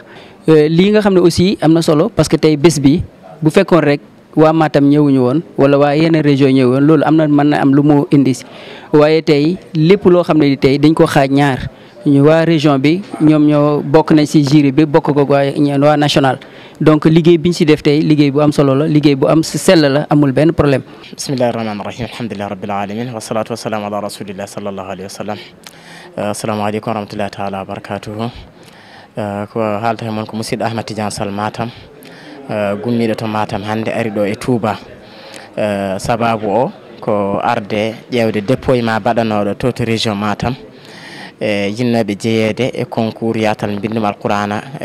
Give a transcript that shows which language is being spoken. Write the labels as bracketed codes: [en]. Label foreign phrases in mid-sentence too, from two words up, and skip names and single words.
[wo] lii nga xam ne aussi am na solo [fr] parce que [wo] tey bés bi bu fekkoon rek waa Matam ñëwuñu woon wala waa yeneen région ñëw woon loolu am na mën na am lu mu indi si waaye tey lépp loo xam ne tey dañ ko xaaj ñaar ñu waa région bi ñoom ñoo bokk nañ si jury bi bokk ko waa [fr] national donc [wo] liggéey bi ñu si def tey liggéey bu am solo la liggéey bu am sell la amul benn problème. [ar] بسم الله الرحمن الرحيم الحمد لله رب العالمين والصلاة والسلام على رسول الله صلى الله عليه وسلم السلام عليكم ورحمة الله تعالى وبركاته [ff] ko haalta e moon ko musidɗo Ahmad Tidiane Sall Matam gummiɗo to Matam hannde ari ɗo e Touba sababu o ko arde ƴewde déploiement baɗanoɗo to région Matam yinnoɓe jeeyede e concours yatal mbindum alqur'ana